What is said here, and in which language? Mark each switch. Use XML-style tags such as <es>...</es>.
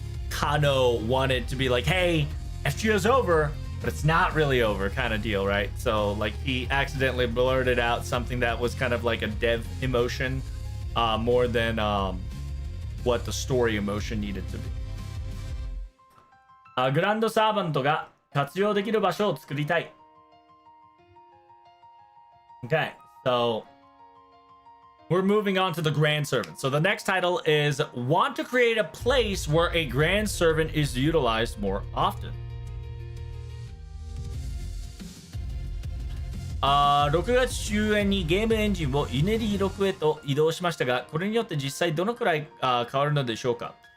<en>Kano wanted to be like, hey, FGO's over, but it's not really over kind of deal, right? So like he accidentally blurted out something that was kind of like a dev emotion, more than what the story emotion needed to be.</en> <ja>グランドサーバントが活用できる場所を作りたい。</ja> <en>Okay, so we're moving on to the Grand Servant. So the next title is Want to create a place where a Grand Servant is utilized more often.</en> <ja>6月終焉にゲームエンジンを Unity 6へと移動しましたが、これによって実際どのくらい変わるのでしょうか。</ja>